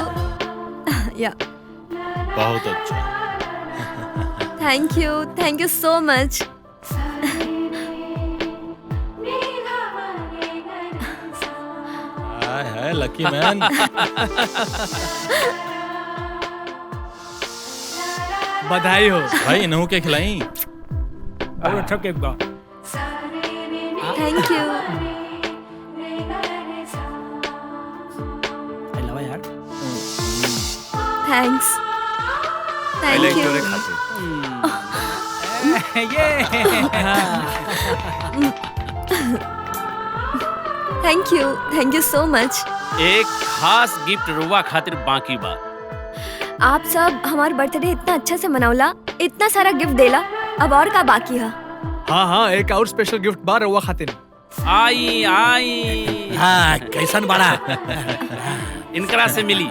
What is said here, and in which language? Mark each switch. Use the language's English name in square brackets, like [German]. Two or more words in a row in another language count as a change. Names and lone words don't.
[Bhojpuri] या बहुत अच्छा। [English] Thank you so much. [Bhojpuri] हाय हाय [English] lucky man. [Bhojpuri] बधाई हो। भाई इन्हों के खिलाई। और अच्छा केक बा। [English] Thank you. [Bhojpuri] लावा यार। थैंक्स। पहले [English] Thank you. [Bhojpuri] तोरे खाते। थैंक [English] you so much. [Bhojpuri] एक खास गिफ्ट रुआ खातिर बाकी बा। आप सब हमार बर्थडे इतना अच्छा से मनावला, इतना सारा गिफ्ट देला, अब और का बाकी है? हाँ हाँ, एक और [English] special gift [Bhojpuri] बार रवा खातिर। आई आई। हाँ, कैसन बड़ा। इनकरा से मिली।